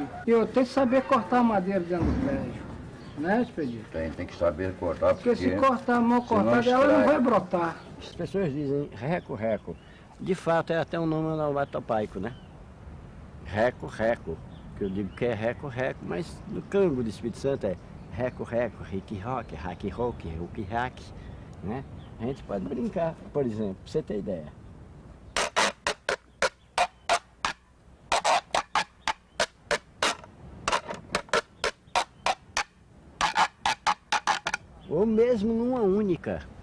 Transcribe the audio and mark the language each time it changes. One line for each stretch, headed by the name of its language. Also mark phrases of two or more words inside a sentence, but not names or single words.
Portuguese: E eu tenho que saber cortar a madeira dentro do prédio, né, Expedito? Tem que saber cortar, porque se cortar a mão cortada, ela não vai brotar. As pessoas dizem reco-reco. De fato, é até um nome onomatopaico, né? Reco-reco. Que eu digo que é reco-reco, mas no Congo do Espírito Santo é reco-reco, rique-roque, raque-roque, ruque-raque, né? A gente pode brincar, por exemplo, pra você ter ideia. Ou mesmo numa única.